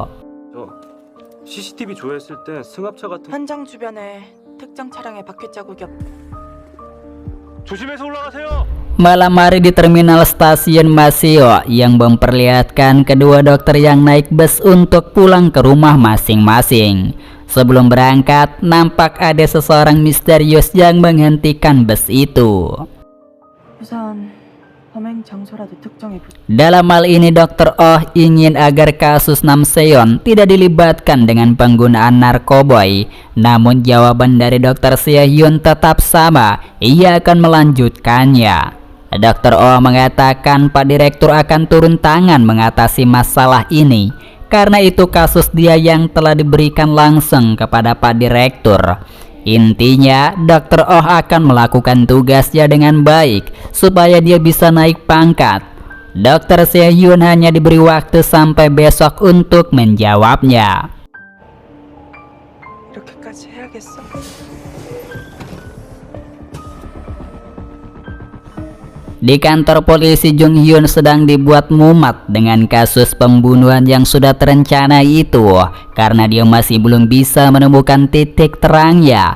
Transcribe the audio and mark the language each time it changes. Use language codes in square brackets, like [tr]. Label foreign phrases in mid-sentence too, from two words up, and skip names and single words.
[ko] CCTV 조회했을 때 승합차 같은 현장 주변에 특정 차량의 바퀴 자국이 조심해서 올라가세요. [id] Malam hari di terminal stasiun Maseo yang memperlihatkan kedua dokter yang naik bus untuk pulang ke rumah masing-masing. Sebelum berangkat, nampak ada seseorang misterius yang menghentikan bus itu. [ko] 우선 범행 장소라도 특정해 [id] Dalam hal ini Dr. Oh ingin agar kasus Namseon tidak dilibatkan dengan penggunaan narkoboy. Namun jawaban dari Dr. Seo-hyun tetap sama, ia akan melanjutkannya. Dr. Oh mengatakan Pak Direktur akan turun tangan mengatasi masalah ini, karena itu kasus dia yang telah diberikan langsung kepada Pak Direktur. Intinya, Dr. Oh akan melakukan tugasnya dengan baik supaya dia bisa naik pangkat. Dr. Seo-hyun hanya diberi waktu sampai besok untuk menjawabnya. [ko] 이렇게까지 해야겠어? [id] Di kantor polisi, Jung-hyun sedang dibuat mumet dengan kasus pembunuhan yang sudah terencana itu, karena dia masih belum bisa menemukan titik terangnya.